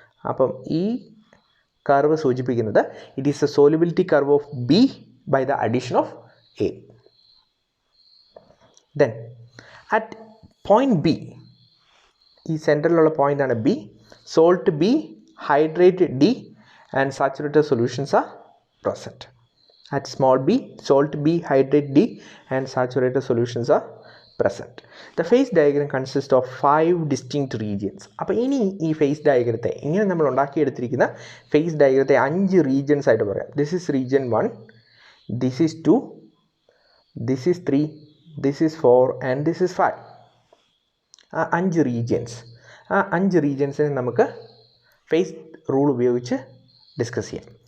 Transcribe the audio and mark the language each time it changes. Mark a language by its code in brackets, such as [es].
[ml] അപ്പം ഈ കർവ് സൂചിപ്പിക്കുന്നത് [en] It is a solubility curve of B by the addition of A. Then at point B, [ml] ഈ സെൻറ്ററിലുള്ള പോയിൻ്റാണ് B, [en] Salt B, hydrate D and saturated solutions are present. At small b, salt b, hydrate d and saturated solutions are present. The phase diagram consists of 5 distinct regions. [ml] അപ്പോൾ ഇനി ഈ face ഡയഗ്രത്തെ ഇങ്ങനെ നമ്മൾ ഉണ്ടാക്കിയെടുത്തിരിക്കുന്ന face ഡയഗ്രത്തെ 5 regions ആയിട്ട് പറയാം. [en] This is region 1, this is 2, this is 3, this is 4 and this is 5. [ml] ആ 5 regions, ആ 5 റീജിയൻസിനെ നമുക്ക് ഫേസ് റൂൾ ഉപയോഗിച്ച് ഡിസ്കസ് ചെയ്യാം.